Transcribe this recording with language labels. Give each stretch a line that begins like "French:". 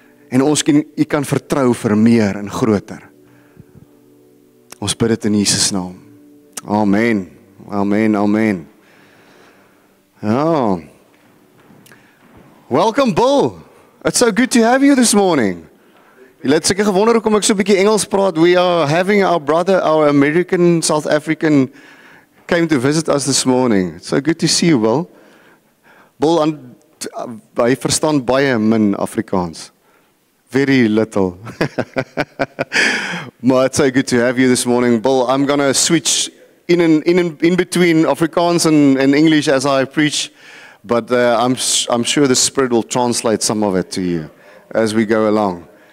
Afrikaans: En ons U kan vertrou vir meer en groter. Ons bid dit in Jesus naam. Amen. Amen. Amen. Ja.
English: Welcome, Bill. It's so good to have you this morning.
Afrikaans: Jy het seker gewonder hoekom ek so 'n bietjie Engels praat.
English: We are having our brother, our American, South African, came to visit us this morning. It's so good to see you, Bill. Bill,
Afrikaans: hy verstaan baie min Afrikaans.
English: Very little. But it's so good to have you this morning, Bill. I'm going to switch in between Afrikaans and English as I preach, but I'm sure the Spirit will translate some of it to you as we go along.